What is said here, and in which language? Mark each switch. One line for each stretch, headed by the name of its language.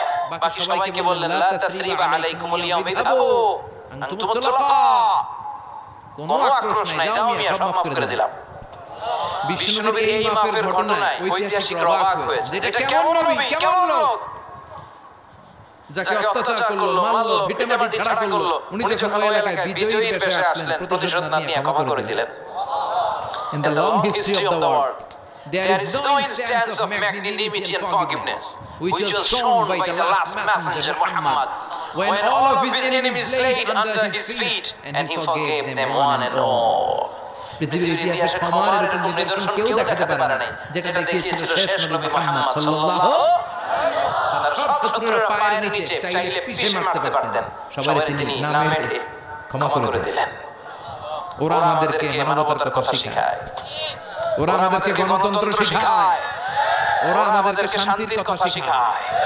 Bangla: বাকি সবাইকে বললেন
Arabic: লা তাসরিবা আলাইকুমুল ইয়াউম ইযহাবু আনতুম তুলাকা,
Bangla: কোনো আক্রোশ নাই, যাও আমি সব মাফ করে দিলাম। বিশ্বনবীর এই মাফের ঘটনায় ঐতিহাসিক অবাক হয়েছে। এটা কেমন নবী, কেমন লোক, যাকে অত্যাচার করলো, মারলো, ভিটেমাটি ছাড়া করলো, উনি যখন ওই এলাকায় বিজয়ীর বেশে আসলেন, প্রতিশোধ না নিয়ে ক্ষমা করে দিলেন।
English: In the long history of the world, there is no instance of magnanimity and forgiveness which was shown by the last messenger Muhammad, when all of his enemies laid under his feet and he forgave them one and all.
Bangla: পৃথিবীর ইতিহাসে ক্ষমার এরকম নিদর্শন কেউ দেখাতে পারে নাই, যেটা দেখিয়েছিল শেষ নবী মুহাম্মদ সাল্লাল্লাহু আলাইহি ওয়াসাল্লাম। সব শত্রুর পায়ের নিচে চাইলে পিষে মারতে পারতেন, সবাই তিনি নামে ক্ষমা করে দিলেন। ওরা আমাদেরকে মানবতার কথা শেখায়, ওরা আমাদেরকে গণতন্ত্র শেখায়, ওরা আমাদেরকে শান্তির কথা শেখায়।